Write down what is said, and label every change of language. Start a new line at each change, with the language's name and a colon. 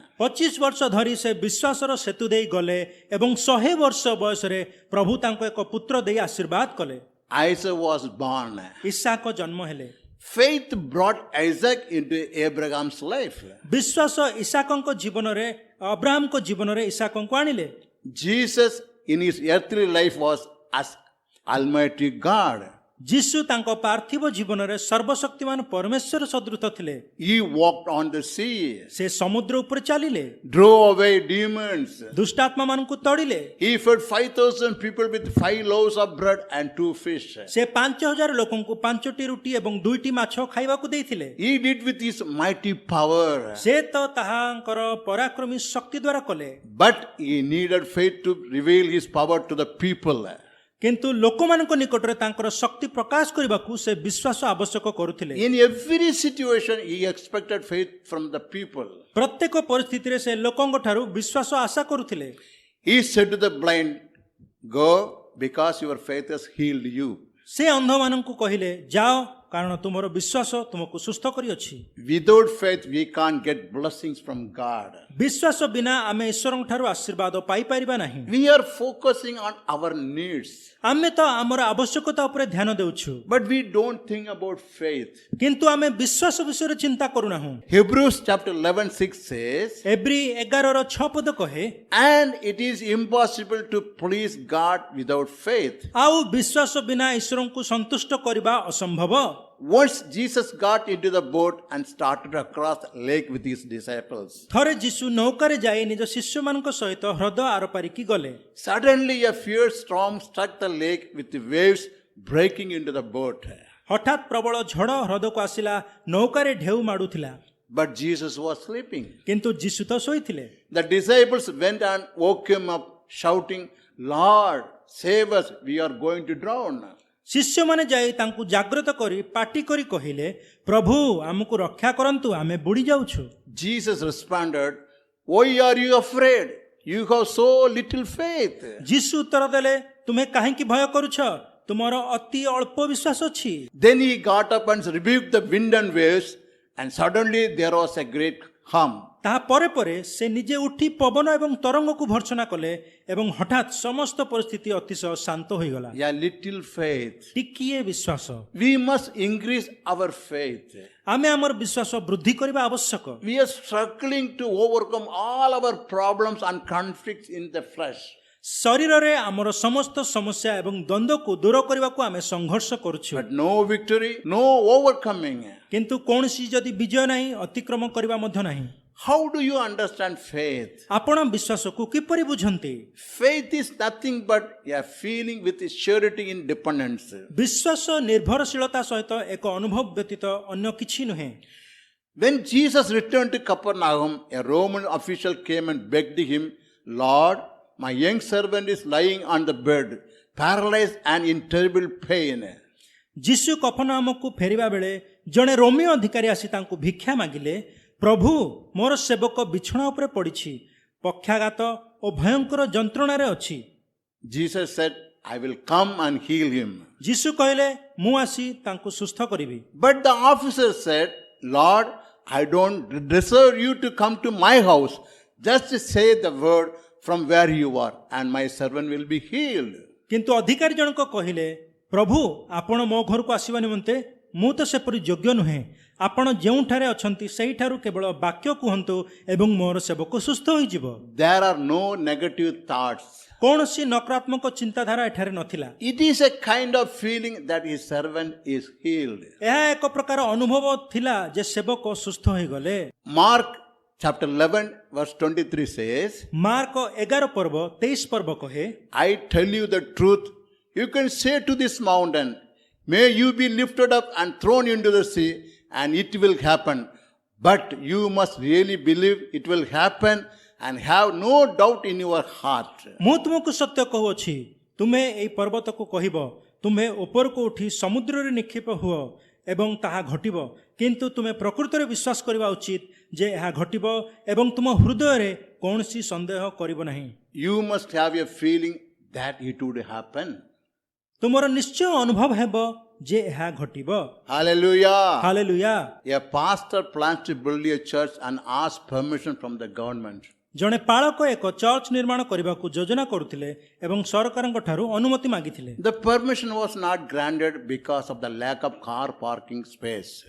Odia: 25 ବର୍ଷ ଧରି ସେ ବିଶ୍ୱାସର ସେତୁ ଦେଇ ଗଲେ ଏବଂ 100 ବର୍ଷ ବୟସରେ ପ୍ରଭୁ ତାଙ୍କୁ ଏକ ପୁତ୍ର ଦେଇ ଆଶୀର୍ବାଦ କଲେ।
English: Isaac was born.
Odia: ଇସାକ ଜନ୍ମ ହେଲେ।
English: Faith brought Isaac into Abraham's life.
Odia: ବିଶ୍ୱାସ ଇସାକଙ୍କ ଜୀବନରେ ଅବ୍ରାହମଙ୍କ ଜୀବନରେ ଇସାକଙ୍କୁ ଆଣିଲେ।
English: Jesus in his earthly life was as Almighty God.
Odia: ଯୀଶୁ ତାଙ୍କ ପାର୍ଥିବ ଜୀବନରେ ସର୍ବଶକ୍ତିମାନ ପରମେଶ୍ୱର ସଦୃଶ ଥିଲେ।
English: He walked on the sea,
Odia: ସେ ସମୁଦ୍ର ଉପରେ ଚାଲିଲେ,
English: drove away demons.
Odia: ଦୁଷ୍ଟାତ୍ମା ମାନଙ୍କୁ ତଡ଼ିଲେ।
English: He fed 5,000 people with 5 loaves of bread and 2 fish.
Odia: ସେ 5,000 ଲୋକଙ୍କୁ 5ଟି ରୁଟି ଏବଂ 2ଟି ମାଛ ଖାଇବାକୁ ଦେଇଥିଲେ।
English: He did with his mighty power.
Odia: ସେ ତ ତାହାଙ୍କର ପରାକ୍ରମୀ ଶକ୍ତି ଦ୍ୱାରା କଲେ।
English: But he needed faith to reveal his power to the people.
Odia: କିନ୍ତୁ ଲୋକମାନଙ୍କ ନିକଟରେ ତାଙ୍କର ଶକ୍ତି ପ୍ରକାଶ କରିବାକୁ ସେ ବିଶ୍ୱାସ ଆବଶ୍ୟକ କରୁଥିଲେ।
English: In every situation, he expected faith from the people.
Odia: ପ୍ରତ୍ୟେକ ପରିସ୍ଥିତିରେ ସେ ଲୋକଙ୍କ ଠାରୁ ବିଶ୍ୱାସ ଆଶା କରୁଥିଲେ।
English: He said to the blind, go because your faith has healed you.
Odia: ସେ ଅନ୍ଧମାନଙ୍କୁ କହିଲେ ଯାଅ କାରଣ ତୁମର ବିଶ୍ୱାସ ତୁମକୁ ସୁସ୍ଥ କରିଅଛି।
English: Without faith, we can't get blessings from God.
Odia: ବିଶ୍ୱାସ ବିନା ଆମେ ଈଶ୍ୱରଙ୍କ ଠାରୁ ଆଶୀର୍ବାଦ ପାଇପାରିବା ନାହିଁ।
English: We are focusing on our needs,
Odia: ଆମେ ତ ଆମର ଆବଶ୍ୟକତା ଉପରେ ଧ୍ୟାନ ଦେଉଛୁ
English: but we don't think about faith.
Odia: କିନ୍ତୁ ଆମେ ବିଶ୍ୱାସ ବିଷୟରେ ଚିନ୍ତା କରୁନାହୁଁ।
English: Hebrews chapter 11:6 says,
Odia: ଏବ୍ରୀ 11:6 ପଦ କହେ
English: and it is impossible to please God without faith.
Odia: ଆଉ ବିଶ୍ୱାସ ବିନା ଈଶ୍ୱରଙ୍କୁ ସନ୍ତୁଷ୍ଟ କରିବା ଅସମ୍ଭବ।
English: Once Jesus got into the boat and started across the lake with his disciples,
Odia: ଥରେ ଯୀଶୁ ନୌକାରେ ଯାଇ ନିଜ ଶିଷ୍ୟମାନଙ୍କ ସହିତ ହ୍ରଦ ଆରପାରିକି ଗଲେ।
English: suddenly a fierce storm struck the lake with the waves breaking into the boat.
Odia: ହଠାତ୍ ପ୍ରବଳ ଝଡ଼ ହ୍ରଦକୁ ଆସିଲା, ନୌକାରେ ଢେଉ ମାଡୁଥିଲା।
English: But Jesus was sleeping.
Odia: କିନ୍ତୁ ଯୀଶୁ ତ ଶୋଇଥିଲେ।
English: The disciples went and woke him up, shouting, Lord, save us, we are going to drown.
Odia: ଶିଷ୍ୟମାନେ ଯାଇ ତାଙ୍କୁ ଜାଗ୍ରତ କରି ପାଟି କରି କହିଲେ ପ୍ରଭୁ ଆମକୁ ରକ୍ଷା କରନ୍ତୁ, ଆମେ ବୁଡ଼ି ଯାଉଛୁ।
English: Jesus responded, why are you afraid? You have so little faith.
Odia: ଯୀଶୁ ଉତ୍ତର ଦେଲେ ତୁମେ କାହିଁକି ଭୟ କରୁଛ? ତୁମର ଅତି ଅଳ୍ପ ବିଶ୍ୱାସ ଅଛି।
English: Then he got up and rebuked the wind and waves, and suddenly there was a great hum.
Odia: ତାହା ପରେ ପରେ ସେ ନିଜେ ଉଠି ପବନ ଏବଂ ତରଙ୍ଗକୁ ଭର୍ତ୍ସନା କଲେ ଏବଂ ହଠାତ୍ ସମସ୍ତ ପରିସ୍ଥିତି ଅତିଶୟ ଶାନ୍ତ ହୋଇଗଲା।
English: A little faith.
Odia: ଟିକିଏ ବିଶ୍ୱାସ।
English: We must increase our faith.
Odia: ଆମେ ଆମର ବିଶ୍ୱାସ ବୃଦ୍ଧି କରିବା ଆବଶ୍ୟକ।
English: We are struggling to overcome all our problems and conflicts in the flesh.
Odia: ଶରୀରରେ ଆମର ସମସ୍ତ ସମସ୍ୟା ଏବଂ ଦ୍ୱନ୍ଦ୍ୱକୁ ଦୂର କରିବାକୁ ଆମେ ସଂଘର୍ଷ କରୁଛୁ,
English: But no victory, no overcoming.
Odia: କିନ୍ତୁ କୌଣସି ଯଦି ବିଜୟ ନାହିଁ, ଅତିକ୍ରମ କରିବା ମଧ୍ୟ ନାହିଁ।
English: How do you understand faith?
Odia: ଆପଣ ବିଶ୍ୱାସକୁ କିପରି ବୁଝନ୍ତି?
English: Faith is nothing but a feeling with surety in dependence.
Odia: ବିଶ୍ୱାସ ନିର୍ଭରଶୀଳତା ସହିତ ଏକ ଅନୁଭବ ବ୍ୟତୀତ ଅନ୍ୟ କିଛି ନୁହେଁ।
English: When Jesus returned to Capernaum, a Roman official came and begged him, Lord, my young servant is lying on the bed, paralyzed and in terrible pain.
Odia: ଯୀଶୁ କଫରନାହମକୁ ଫେରିବା ବେଳେ ଜଣେ ରୋମୀୟ ଅଧିକାରୀ ଆସି ତାଙ୍କୁ ଭିକ୍ଷା ମାଗିଲେ, ପ୍ରଭୁ ମୋର ସେବକ ବିଛଣା ଉପରେ ପଡ଼ିଛି, ପକ୍ଷାଘାତ ଓ ଭୟଙ୍କର ଯନ୍ତ୍ରଣାରେ ଅଛି।
English: Jesus said, I will come and heal him.
Odia: ଯୀଶୁ କହିଲେ ମୁଁ ଆସି ତାଙ୍କୁ ସୁସ୍ଥ କରିବି।
English: But the officer said, Lord, I don't deserve you to come to my house. Just say the word from where you are, and my servant will be healed.
Odia: କିନ୍ତୁ ଅଧିକାରୀ ଜଣକ କହିଲେ, ପ୍ରଭୁ ଆପଣ ମୋ ଘରକୁ ଆସିବା ନିମନ୍ତେ ମୁଁ ତ ସେପରି ଯୋଗ୍ୟ ନୁହେଁ, ଆପଣ ଯେଉଁଠାରେ ଅଛନ୍ତି ସେହିଠାରୁ କେବଳ ବାକ୍ୟ କୁହନ୍ତୁ ଏବଂ ମୋର ସେବକ ସୁସ୍ଥ ହୋଇଯିବ।
English: There are no negative thoughts.
Odia: କୌଣସି ନକାରାତ୍ମକ ଚିନ୍ତାଧାରା ଏଠାରେ ନଥିଲା।
English: It is a kind of feeling that his servant is healed.
Odia: ଏହା ଏକ ପ୍ରକାର ଅନୁଭବ ଥିଲା ଯେ ସେବକ ସୁସ୍ଥ ହୋଇଗଲେ।
English: Mark chapter 11 verse 23 says,
Odia: mark 11 ପର୍ବ 23 ପର୍ବ କହେ,
English: I tell you the truth, you can say to this mountain, may you be lifted up and thrown into the sea, and it will happen. But you must really believe it will happen and have no doubt in your heart.
Odia: ମୁଁ ତୁମକୁ ସତ୍ୟ କହୁଅଛି, ତୁମେ ଏହି ପର୍ବତକୁ କହିବ, ତୁମେ ଉପରକୁ ଉଠି ସମୁଦ୍ରରେ ନିକ୍ଷେପ ହୁଅ ଏବଂ ତାହା ଘଟିବ, କିନ୍ତୁ ତୁମେ ପ୍ରକୃତରେ ବିଶ୍ୱାସ କରିବା ଉଚିତ ଯେ ଏହା ଘଟିବ ଏବଂ ତୁମ ହୃଦୟରେ କୌଣସି ସନ୍ଦେହ କରିବ ନାହିଁ।
English: You must have a feeling that it would happen.
Odia: ତୁମର ନିଶ୍ଚୟ ଅନୁଭବ ହେବ ଯେ ଏହା ଘଟିବ।
English: Hallelujah.
Odia: Hallelujah.
English: A pastor plans to build a church and asks permission from the government.
Odia: ଜଣେ ପାଳକ ଏକ ଚର୍ଚ୍ଚ ନିର୍ମାଣ କରିବାକୁ ଯୋଜନା କରୁଥିଲେ ଏବଂ ସରକାରଙ୍କ ଠାରୁ ଅନୁମତି ମାଗିଥିଲେ।
English: The permission was not granted because of the lack of car parking space.